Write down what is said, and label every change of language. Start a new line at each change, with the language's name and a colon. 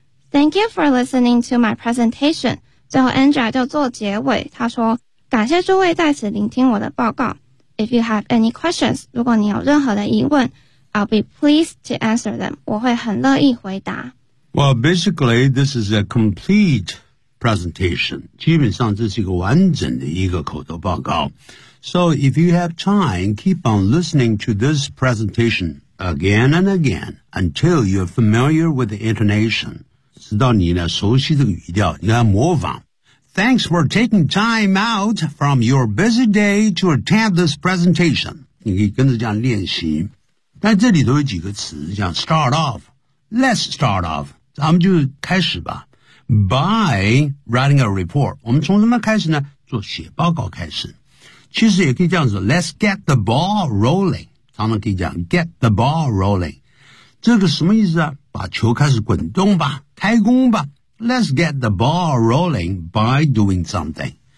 English: Thank you for listening to my presentation.
Chinese: 最后 Andrea 就做结尾，他说感谢诸位在此聆听我的报告。
English: If you have any questions,
Chinese: 如果你有任何的疑问，
English: I'll be pleased to answer them.
Chinese: 我会很乐意回答。
English: Well, basically, this is a complete presentation.
Chinese: 基本上这是一个完整的一个口头报告。
English: So if you have time, keep on listening to this presentation again and again until you're familiar with the intonation.
Chinese: 直到你呢熟悉这个语调，你来模仿。
English: Thanks for taking time out from your busy day to attend this presentation.
Chinese: 你可以跟着这样练习。但这里都有几个词，像 start off,
English: Let's start off.
Chinese: 咱们就开始吧。
English: By writing a report.
Chinese: 我们从什么开始呢？做写报告开始。其实也可以这样子，
English: Let's get the ball rolling.
Chinese: 常常可以讲 get the ball rolling. 这个什么意思啊？把球开始滚动吧，开工吧。
English: Let's get the ball rolling by doing something.